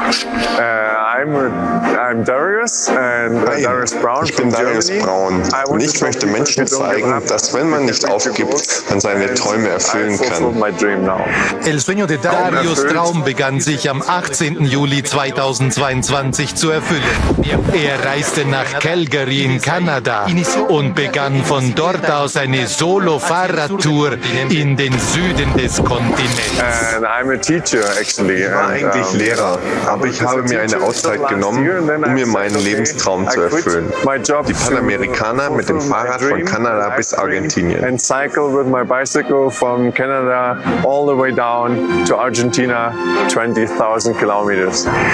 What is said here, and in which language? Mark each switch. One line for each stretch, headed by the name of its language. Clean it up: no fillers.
English: I'm Darius and Darius Brown.
German: Ich bin Darius Brown und ich möchte Menschen zeigen, dass wenn man nicht aufgibt, man seine Träume erfüllen kann.
Spanish: El sueño de
German: Darius Traum begann sich am 18. Juli 2022 zu erfüllen. Er reiste nach Calgary in Kanada und begann von dort aus eine Solo-Fahrradtour in den Süden des Kontinents.
English: And I'm a teacher actually.
German: Ich war eigentlich Lehrer, aber ich habe mir eine Auszeit genommen, um mir meinen Lebenstraum zu erfüllen. Die Panamericana mit dem Fahrrad von Kanada bis Argentinien.
English: And cycle with my bicycle from Canada all the way down to Argentina, 20,000 kilometers.